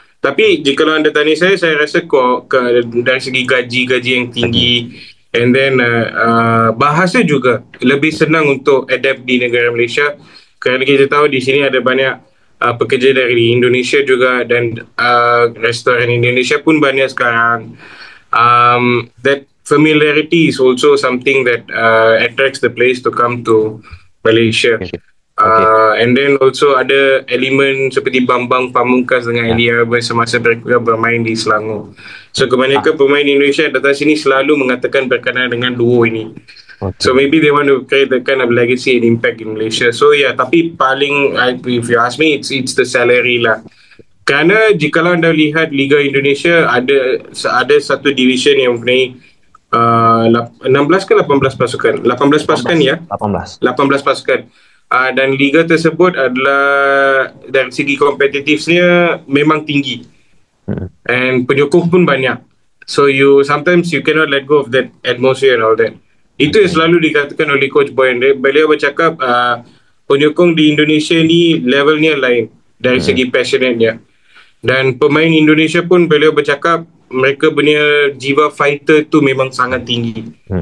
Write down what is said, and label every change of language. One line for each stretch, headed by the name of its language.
Malay: Tapi jika anda tanya saya rasa dari segi gaji yang tinggi,
English: and then
Malay: bahasa juga lebih senang untuk adapt di negara Malaysia. Kerana kita tahu di sini ada banyak pekerja dari Indonesia juga, dan restoran Indonesia pun banyak sekarang.
English: That familiarity is also something that attracts the players to come to Malaysia. Okay. And then also
Malay: ada elemen seperti Bambang Pamungkas dengan Elia semasa mereka bermain di Selangor. So kebanyakan pemain Indonesia datang sini selalu mengatakan berkenaan dengan duo ini.
English: Okay. So maybe they want to create that kind of legacy and impact in Malaysia. So yeah,
Malay: tapi paling
English: if you ask me, it's the salary lah.
Malay: Kerana jikalau anda lihat Liga Indonesia ada satu division yang mempunyai 16 ke 18 pasukan? 18 pasukan 18, ya? 18. 18 pasukan. Dan liga tersebut adalah dari segi kompetitifnya memang tinggi. And penyokong pun banyak.
English: So sometimes you cannot let go of that atmosphere and all that.
Malay: Itu yang selalu dikatakan oleh Coach Boyan. Beliau bercakap penyokong di Indonesia ni levelnya lain dari segi passionate-nya. Dan pemain Indonesia pun beliau bercakap mereka punya jiwa fighter tu memang sangat tinggi.